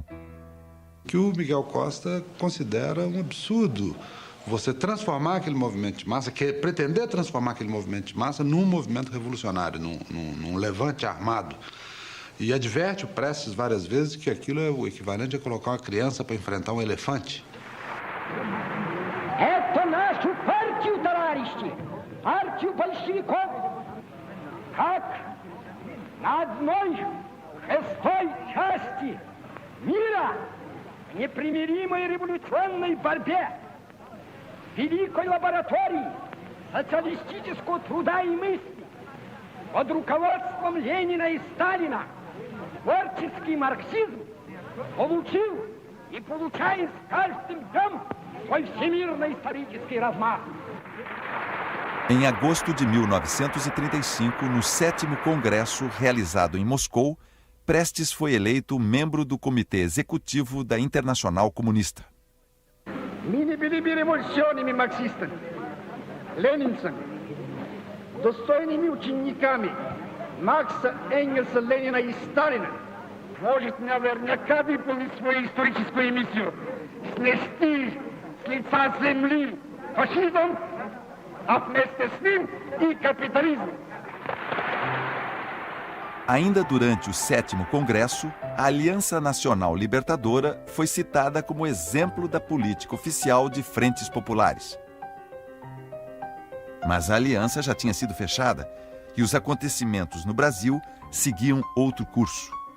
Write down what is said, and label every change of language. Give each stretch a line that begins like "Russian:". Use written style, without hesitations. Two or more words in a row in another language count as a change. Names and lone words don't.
Portuguese: Que o Miguel Costa considera um absurdo você transformar aquele movimento de massa, pretender transformar aquele movimento de massa num movimento revolucionário, num levante armado. E adverte o Prestes várias vezes que aquilo é o equivalente a colocar uma criança para enfrentar um elefante.
Russian: Это нашу партию, товарищи, партию большевиков, как на одной шестой части мира в непримиримой революционной борьбе, великой лаборатории, социалистического труда и мысли под руководством Ленина и Сталина творческий марксизм получил и получает с каждым днем свой всемирно-исторический размах.
Portuguese: Em agosto de 1935, no 7º Congresso realizado em Moscou, Prestes foi eleito membro do Comitê Executivo da Internacional Comunista.
Russian: Мы не были революционными марксистами, ленинцами, достойными учениками Маркса, Энгельса, Ленина и Сталина. Может, наверняка выполнить свою историческую миссию, снести с лица земли фашизм, а вместе с ним и капитализм.
Portuguese: Ainda durante o 7º Congresso, a Aliança Nacional Libertadora foi citada como exemplo da política oficial de frentes populares. Mas a aliança já tinha sido fechada e os acontecimentos no Brasil seguiam outro curso.